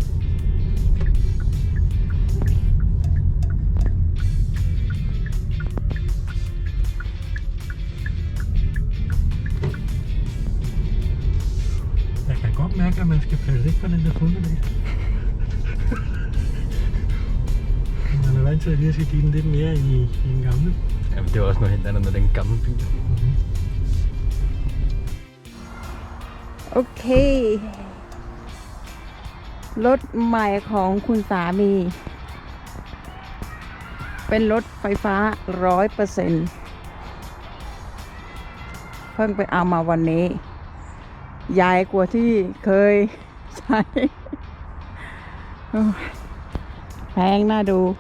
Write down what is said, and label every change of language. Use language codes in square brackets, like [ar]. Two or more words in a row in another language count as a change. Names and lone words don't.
[da] Jeg kan godt mærke, at man skal passe lidt på den der fundelæg. Man er vant til at lige at skal give den lidt mere i den gamle. Jamen, det er også noget helt andet med den gamle bil. [th] โอเครถใหม่ของคุณสามีเป็นรถไฟฟ้า 100% เพิ่งไปเอามาวันนี้ใหญ่กว่าที่เคยใช้โอ้ยแพงน่าดู